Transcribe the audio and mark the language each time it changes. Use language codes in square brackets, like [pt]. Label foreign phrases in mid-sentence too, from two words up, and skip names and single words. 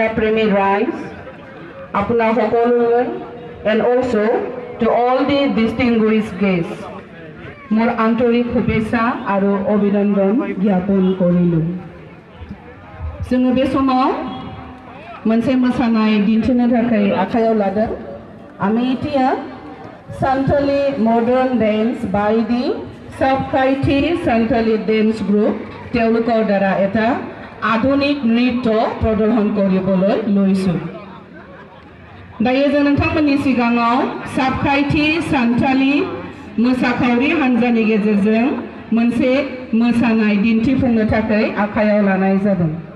[as] প্ৰেমী ৰাইজ আপোনাৰ সকলোলৈ [en] and also to all the distinguished guests [as] মোৰ আন্তৰিক শুভেচ্ছা আৰু অভিনন্দন জ্ঞাপন কৰিলোঁ [brx] जोङो बे समाव मोनसे मोसानाय दिन्थिनो थाखाय आखायाव लादों [as] আমি এতিয়া [en] Santhali modern dance by the Sobkaithi Santhali dance group [as] তেওঁলোকৰ দ্বাৰা এটা আধুনিক নৃত্য প্ৰদৰ্শন কৰিবলৈ লৈছো [brx] दायो जों नोंथांमोननि सिगाङाव सबकाइथि सान्थाली मोसाखावरि हान्जानि गेजेरजों मोनसे मोसानाय दिन्थिफुंनो थाखाय आखायाव लानाय जादों